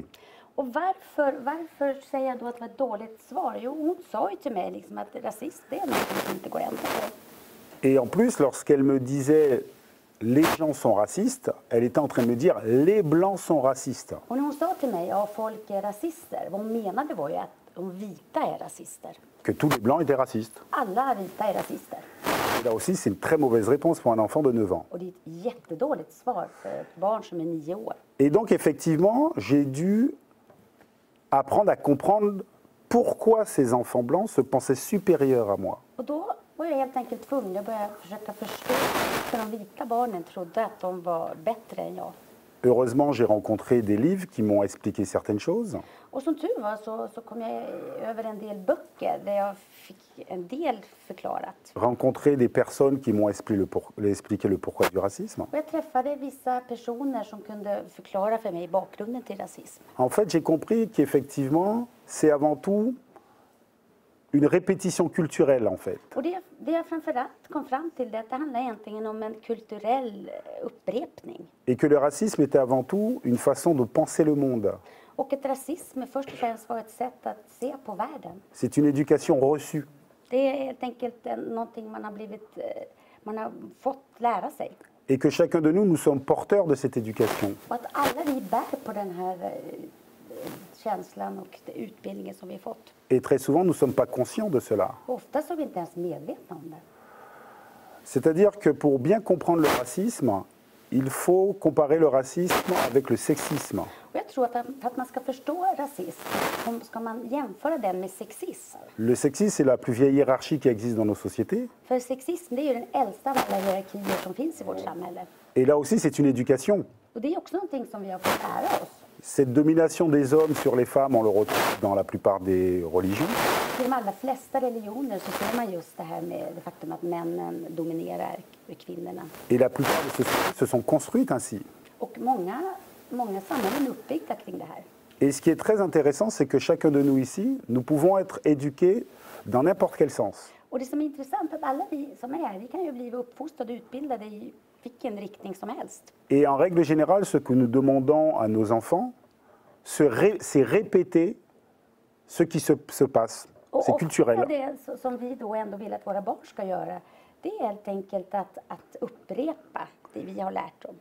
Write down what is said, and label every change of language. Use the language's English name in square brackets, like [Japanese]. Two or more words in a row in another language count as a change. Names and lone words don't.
[Swedish] Och varför säger jag då att det var ett dåligt svar? Jo, hon sa ju till mig liksom att rasist det är något som inte går att ändra på. [French] Et en plus, lorsqu'elle me disait les gens sont racistes, elle était en train de me dire les blancs sont racistes. [Swedish] Och när hon sa till mig ja, folk är rasister, vad hon menade var ju att de vita är rasister. [French] Que tous les blancs étaient racistes. [Swedish] Alla vita är rasister. [French] Et là aussi, c'est une très mauvaise réponse pour un enfant de 9 ans. [Swedish] Och det är ett jättedåligt svar för ett barn som är 9 år. [French] Et donc, effectivement, j'ai dû apprendre à comprendre pourquoi ces enfants blancs se pensaient supérieurs à moi. [Swedish] Och då var jag helt enkelt tvungen att börja försöka förstå för de vita barnen trodde att de var bättre än jag. [French] Heureusement, j'ai rencontré des livres qui m'ont expliqué certaines choses. [Swedish] Och som tur var så kom jag över en del böcker där jag fick en del förklarat. [French] Rencontré des personnes qui m'ont expliqué le pourquoi du racisme. [Swedish] Och jag träffade vissa personer som kunde förklara för mig bakgrunden till rasism. [French] En fait, j'ai compris qu'effectivement, c'est avant tout une répétition culturelle, en fait. [Swedish] Och det jag framförallt kom fram till det att det handlar egentligen om en kulturell upprepning. [French] Et que le racisme était avant tout une façon de penser le monde. [Swedish] Och att rasism först och främst var ett sätt att se på världen. [French] C'est une éducation reçue. [Swedish] Det är helt enkelt någonting man har fått lära sig. [French] Et que chacun de nous sommes porteurs de cette éducation. [Swedish] Och att alla vi bär på den här känslan och utbildningen som vi fått. [French] Et très souvent, nous ne sommes pas conscients de cela. [Swedish] Ofta så är vi inte ens medvetna om det. [French] C'est-à-dire que pour bien comprendre le racisme, il faut comparer le racisme avec le sexisme. [Swedish] Och jag tror att för att man ska förstå rasism så ska man jämföra den med sexism. [French] Le sexisme, c'est la plus vieille hiérarchie qui existe dans nos sociétés. [Swedish] För sexism det är ju den äldsta av alla hierarkier som finns i vårt samhälle. [French] Et là aussi, c'est une éducation. [Swedish] Och det är också någonting som vi har fått lära oss. [French] Cette domination des hommes sur les femmes, on le retrouve dans la plupart des religions. [Swedish] I de allra flesta religioner så ser man just det här med det faktum att männen dominerar kvinnorna. [French] Et la plupart de ces sociétés se sont construites ainsi. [Swedish] Och många samhällen är uppbyggda kring det här. [French] Et ce qui est très intéressant, c'est que chacun de nous ici, nous pouvons être éduqués dans n'importe quel sens. [Swedish] Och det som är intressant är att alla vi som är här, vi kan ju bli uppfostrade och utbildade i vilken riktning som helst. [French] Et en règle générale, ce que nous demandons à nos enfants, c'est répéter ce qui se passe. C'est culturel. [Swedish] Och det som vi då ändå vill att våra barn ska göra, det är helt enkelt att upprepa det vi har lärt dem.